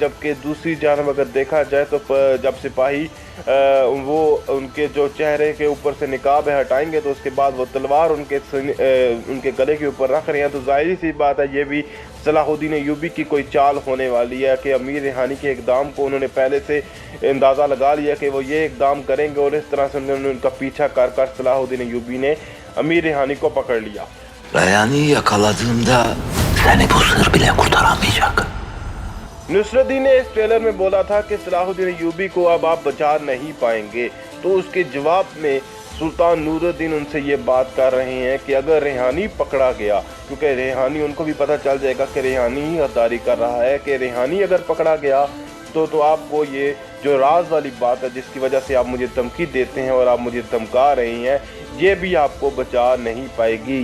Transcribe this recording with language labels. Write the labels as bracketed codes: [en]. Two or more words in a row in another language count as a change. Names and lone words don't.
[hi] जबकि दूसरी जानब अगर देखा जाए तो जब सिपाही वो उनके जो चेहरे के ऊपर से निकाब है हटाएंगे तो उसके बाद वो तलवार उनके गले के ऊपर रख रहे हैं, तो जाहिर सी बात है ये भी सलाहुद्दीन अय्यूबी की कोई चाल होने वाली है कि अमीर रिहानी के इक़दाम को उन्होंने पहले से अंदाज़ा लगा लिया कि वो ये इक़दाम करेंगे और इस तरह से उन्होंने उनका पीछा कर कर सलाहुद्दीन अय्यूबी ने अमीर रिहानी को पकड़ लिया। [tr] Reyhan'ı yakaladığımda seni bu sır bile kurtaramayacak. [hi] नुसरतदीन ने इस ट्रेलर में बोला था कि सलाहुद्दीन अय्यूबी को अब आप बचा नहीं पाएंगे, तो उसके जवाब में सुल्तान नूरुद्दीन उनसे ये बात कर रहे हैं कि अगर रेहानी पकड़ा गया, क्योंकि रेहानी उनको भी पता चल जाएगा कि रेहानी ही गद्दारी कर रहा है, कि रेहानी अगर पकड़ा गया तो आपको ये जो राज वाली बात है जिसकी वजह से आप मुझे धमकी देते हैं और आप मुझे धमका रहे हैं, ये भी आपको बचा नहीं पाएगी।